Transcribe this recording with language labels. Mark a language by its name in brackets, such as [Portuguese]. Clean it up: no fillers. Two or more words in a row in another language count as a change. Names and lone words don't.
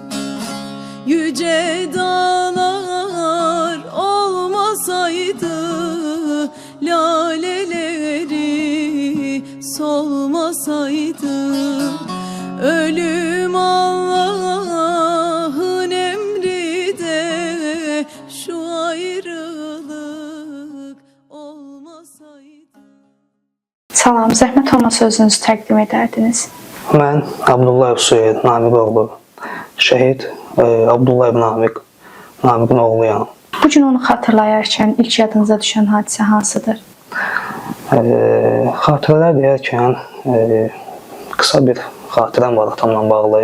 [Turkish] Yüce dağlar olmasaydı, laleleri solmasaydı, ölüm Allah'ın emri de şu ayrılık olmasaydı. [Azerbaijani] Salam, zəhmət olmasa özünüzü təqdim edərdiniz. Mən Abdullayev Suyed Namik oğlu, şəhid Abdullayev Namik, Namikin oğluyam. Bu gün onu xatırlayarkən ilk yadınıza düşən hadisə hansıdır? Xatirələr deyərkən qısa bir xatirəm var atamla bağlı.